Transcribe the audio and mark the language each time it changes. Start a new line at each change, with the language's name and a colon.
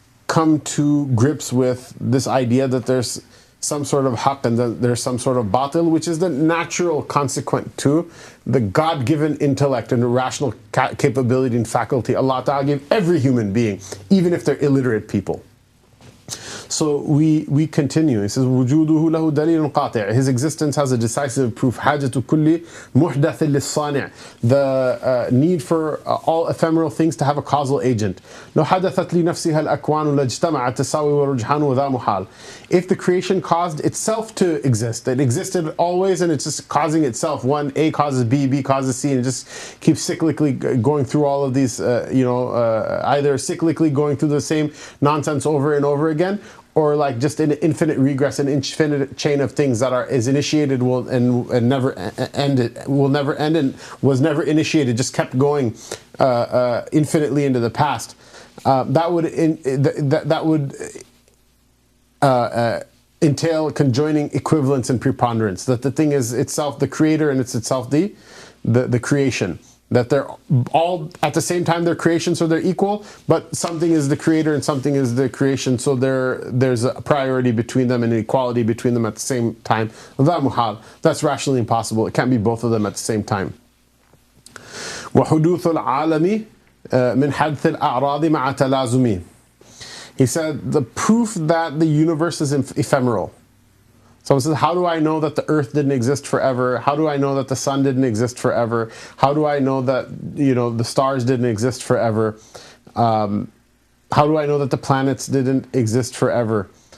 English: come to grips with this idea that there's some sort of haqq and that there's some sort of batil, which is the natural consequent to the God-given intellect and rational capability and faculty Allah Ta'ala gave every human being, even if they're illiterate people. So we continue. He says,
Arabic: وجوده له دليل قاطع.
English: His existence has a decisive proof.
Arabic: حاجة كل محدث للصانع.
English: The need for all ephemeral things to have a causal agent.
Arabic: لو حدثت لنفسها الأكوان لاجتمع التساوي والرجحان وذا محال.
English: If the creation caused itself to exist, it existed always and it's just causing itself. One, A causes B, B causes C, and it just keeps cyclically going through all of these, either cyclically going through the same nonsense over and over again, or like just an infinite regress, an infinite chain of things that is initiated and never end, will never end, and was never initiated, just kept going infinitely into the past. That would entail conjoining equivalence and preponderance. That the thing is itself the creator and it's itself the creation. That they're all at the same time they're creation, so they're equal, but something is the creator and something is the creation, so there's a priority between them and an equality between them at the same time. That's rationally impossible. It can't be both of them at the same time.
Arabic: وحدوث العالم من حدث الأعراض مع تلازمه.
English: He said the proof that the universe is ephemeral. Someone says, how do I know that the earth didn't exist forever? How do I know that the sun didn't exist forever? How do I know that, the stars didn't exist forever? How do I know that the planets didn't exist forever?